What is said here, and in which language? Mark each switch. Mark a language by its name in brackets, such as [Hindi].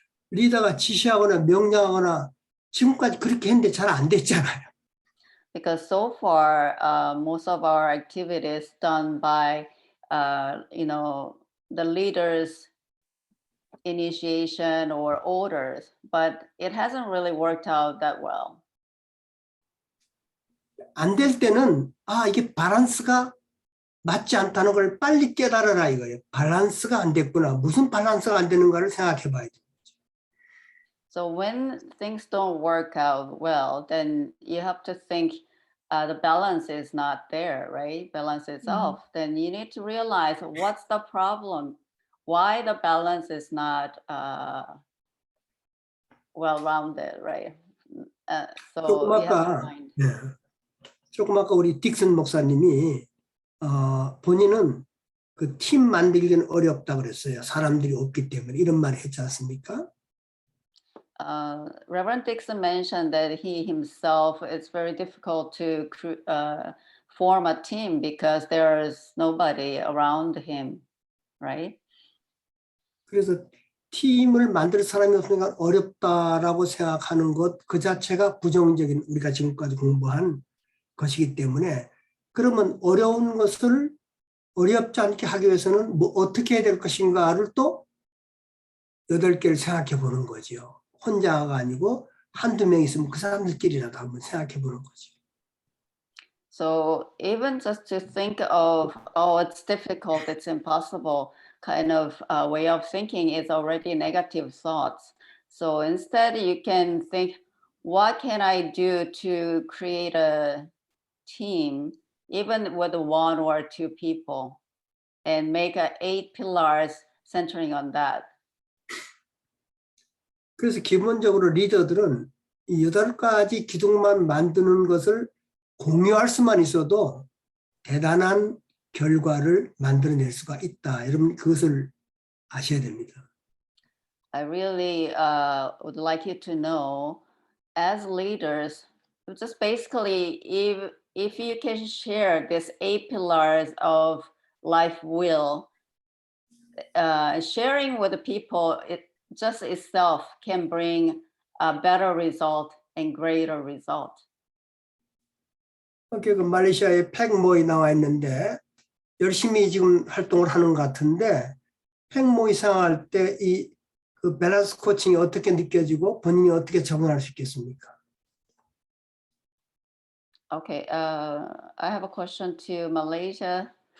[Korean] 리더가 지시하거나 명령하거나 지금까지 그렇게 했는데 잘 안 됐잖아요. [English] Because so far, most of our activities done by, the leaders' initiation or orders, but it hasn't really worked out that well. [Korean] 안 될 때는 이게 밸런스가 맞지 않다는 걸 빨리 깨달아라 이거예요. 밸런스가 안 됐구나. 무슨 밸런스가 안 되는가를 생각해 봐야죠. [English] So when things don't work out well, then you have to think the balance is not there, right? Balance itself. Then you need to realize what's the problem, why the balance is not well-rounded, right? So you have to find. [Korean] 조금 아까 우리 딕슨 목사님이 본인은 그 팀 만들기는 어렵다 그랬어요. 사람들이 없기 때문에 이런 말 했지 않습니까? [English] Reverend Dixon mentioned that he himself, it's very difficult to form a team because there is nobody around him, right? [Korean] 그래서 팀을 만들 사람이 없으니까 어렵다라고 생각하는 것 그 자체가 부정적인 우리가 지금까지 공부한 것이기 때문에 그러면 어려운 것을 어렵지 않게 하기 위해서는 뭐 어떻게 해야 될 것인가를 또 8개를 생각해 보는 거죠. 혼자가 아니고 한두 명 있으면 그 사람들끼리라도 한번 생각해 보는 거죠. [English] So even just to think of, oh, it's difficult, it's impossible, kind of way of thinking is already negative thoughts. So instead you can think, what can I do to create a team, even with 1 or 2 people, and make 8 pillars centering on that. [Korean] 그래서 기본적으로 리더들은 이 8가지 기둥만 만드는 것을 공유할 수만 있어도 대단한 결과를 만들어낼 수가 있다. 여러분 그것을 아셔야 됩니다. [English] I really would like you to know, as leaders, just basically, if you can share these 8 pillars of life will, sharing with the people, it just itself can bring a better result and greater result. [Korean] 그 말레이시아에 팩모이 나와 있는데 열심히 지금 활동을 하는 것 같은데 팩모이 생활할 때 이 그 밸런스 코칭이 어떻게 느껴지고 본인이 어떻게 적응할 수 있겠습니까? [English] Okay, I have a question to Malaysia.